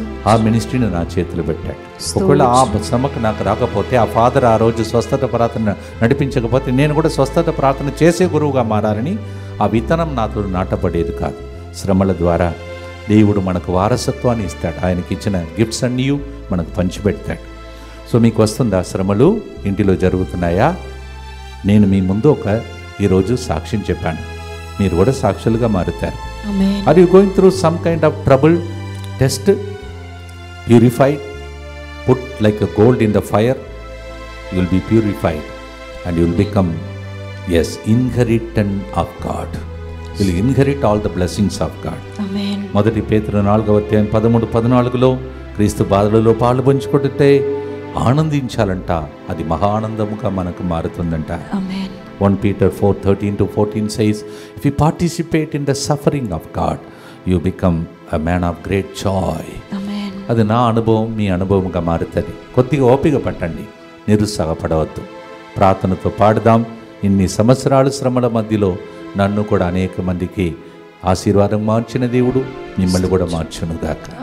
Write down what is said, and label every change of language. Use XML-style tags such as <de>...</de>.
<te>ఆ మినిస్ట్రీని నా చేతులు పెట్టాడు. ఒకవేళ ఆ శ్రమకు నాకు రాకపోతే, ఆ ఫాదర్ ఆ రోజు స్వస్థత ప్రార్థన నడిపించకపోతే నేను కూడా స్వస్థత ప్రార్థన చేసే గురువుగా మారాలని ఆ విత్తనం నాతో నాటపడేది కాదు. శ్రమల ద్వారా దేవుడు మనకు వారసత్వాన్ని ఇస్తాడు. ఆయనకి ఇచ్చిన గిఫ్ట్స్ అన్నీ మనకు పంచిపెడతాడు. సో మీకు వస్తుందా శ్రమలు? ఇంటిలో జరుగుతున్నాయా? నేను మీ ముందు ఈరోజు సాక్ష్యం చెప్పాను, మీరు కూడా సాక్షులుగా మారుతారు.</te> <en>Are you going through some kind of trouble, test, purified, put like a gold in the fire, you will be purified and you will become, yes, inheritance of God. You will inherit all the blessings of God. Amen.</en> <te>మొదటి పేతురు 4వ అధ్యాయం 13-14లో క్రీస్తు బాధలలో పాలు పంచుకుంటే ఆనందించాలంట, అది మహా ఆనందముగా మనకు మారుతుందంట.</te> <en>Amen. 1 Peter 4:13-14 says, if you participate in the suffering of God, you become a man of great joy. Amen.</en> <te>అది నా అనుభవం, మీ అనుభవంగా మారుతుంది. కొద్దిగా ఓపిక పట్టండి, నిరుత్సాహపడవద్దు. ప్రార్థనతో పాడుదాం. ఇన్ని సంవత్సరాలు శ్రమల మధ్యలో నన్ను కూడా అనేక మందికి ఆశీర్వాదం మార్చిన దేవుడు మిమ్మల్ని కూడా మార్చునుగాక.</te>